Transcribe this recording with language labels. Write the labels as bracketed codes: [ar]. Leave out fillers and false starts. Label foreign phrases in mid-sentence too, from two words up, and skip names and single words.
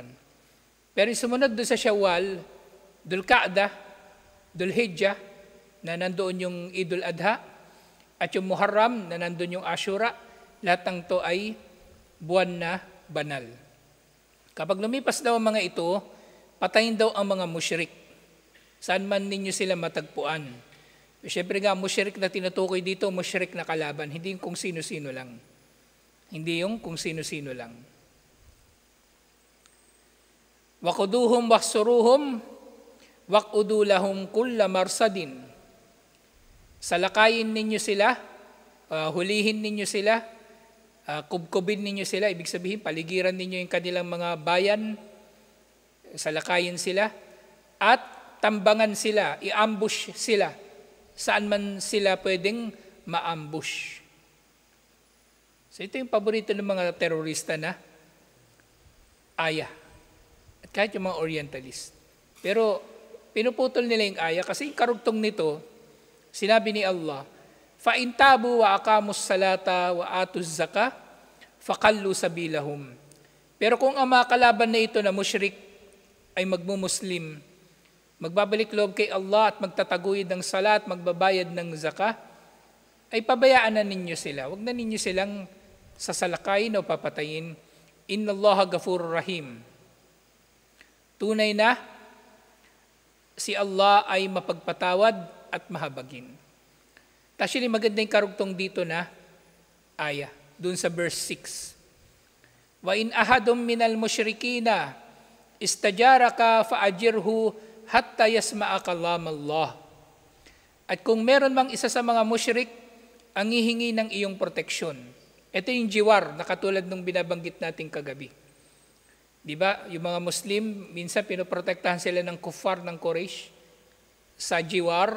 [tl] Pero sumunod doon sa Shawwal, Dhul Qa'dah, Dhul Hijjah, na nandoon yung Idul Adha, at yung Muharram, na nandoon yung Ashura, lahat ng to ay buwan na banal. Kapag lumipas daw ang mga ito, patayin daw ang mga mushrik. Saan man ninyo sila matagpuan. Siyempre nga, mushrik na tinutukoy dito, mushrik na kalaban, hindi yung kung sino-sino lang. Hindi yung kung sino-sino lang. [ar] وخذوهم واحصروهم واقعدوا لهم كل مرصد. [tl] Salakayin ninyo sila, hulihin ninyo sila, kubkubin ninyo sila, ibig sabihin paligiran ninyo yung kanilang mga bayan, salakayin sila, at tambangan sila, i-ambush sila, saan man sila pwedeng ma-ambush. So ito yung paborito ng mga terorista na aya. At kahit yung mga orientalist. Pero pinuputol nila yung aya kasi yung karugtong nito, sinabi ni Allah, [ar] فَإِنْ تَابُوا وَأَقَامُوا الصَّلَاةَ وَآتُوا الزَّكَاةَ فَخَلُّوا سَبِيلَهُمْ. [tl] Pero kung ang mga kalaban na ito na mushrik ay magmumuslim, magbabalik loob kay Allah at magtataguyod ng salat, magbabayad ng zakah, ay pabayaan na ninyo sila. Huwag na ninyo silang sasalakayin o papatayin. [ar] إن الله غفور رحيم. [tl] Tunay na si Allah ay mapagpatawad at mahabagin. Actually, maganda yung karugtong dito na aya, dun sa verse 6. [ar] وإن أحد من المشركين استجارك فأجره حتى يسمع كلام الله. [tl] At kung meron mang isa sa mga musyrik ang hihingi ng iyong proteksyon. Ito yung jiwar na katulad nung binabanggit natin kagabi. Di ba? Yung mga Muslim, minsan pinoprotektahan sila ng kuffar ng Quraysh sa jiwar.